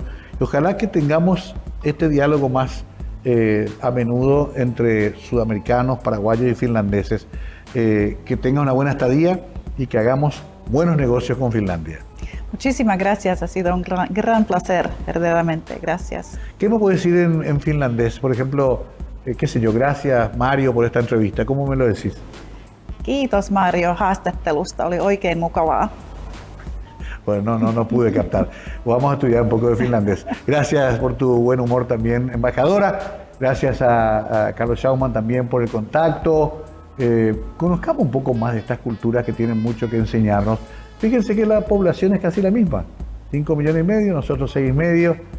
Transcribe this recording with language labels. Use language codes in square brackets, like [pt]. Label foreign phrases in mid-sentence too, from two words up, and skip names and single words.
[es] Y ojalá que tengamos este diálogo más a menudo entre sudamericanos, paraguayos y finlandeses. Que tenga una buena estadía y que hagamos buenos negocios con Finlandia. Muchísimas gracias, ha sido un gran placer, verdaderamente, gracias. ¿Qué me puedes decir en finlandés? Por ejemplo, qué sé yo, gracias Mario por esta entrevista, ¿cómo me lo decís? [fi] Kiitos Mario haastattelusta, oli oikein mukavaa. [es] Bueno, no pude captar. Vamos a estudiar un poco de finlandés. Gracias por tu buen humor también, embajadora. Gracias a Carlos Schaumann también por el contacto. Conozcamos un poco más de estas culturas que tienen mucho que enseñarnos. Fíjense que la población es casi la misma, 5,5 millones, nosotros 6,5 millones.